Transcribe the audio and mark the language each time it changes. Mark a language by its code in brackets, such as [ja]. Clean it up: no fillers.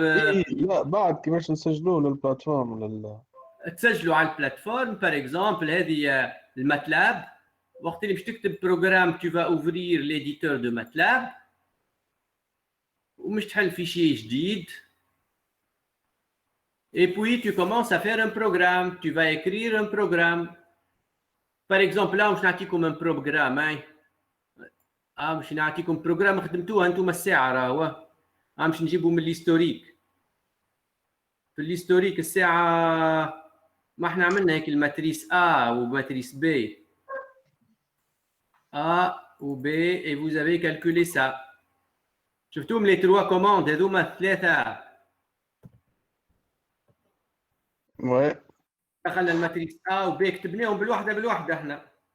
[ar] إيه لا بعد كيفاش نسجلوا للبلاتفورم تسجلوا على البلاتفورم. بار اكزومبل هذه الماتلاب، وقت اللي باش تكتب بروجرام [fr] tu vas ouvrir l'éditeur de MATLAB [ar] ومش تحل فيشي جديد. [fr] Et puis tu commences à faire un programme, tu vas écrire un programme. Par exemple là [ar] باش نعطيكم un programme باش نعطيكم بروجرام خدمتوها انتم الساعه راهو. باش نجيبوا من الهيستوريك. في الهيستوريك الساعه ما احنا عملنا هيك الماتريس A وماتريس B. [fr] A ou B et vous avez calculé ça. [ar] شفتوهم [fr] les trois commandes [ar] هذوما الثلاثه. [fr] Ouais. [ar] دخلنا الماتريس A و B كتبناهم بالوحده احنا.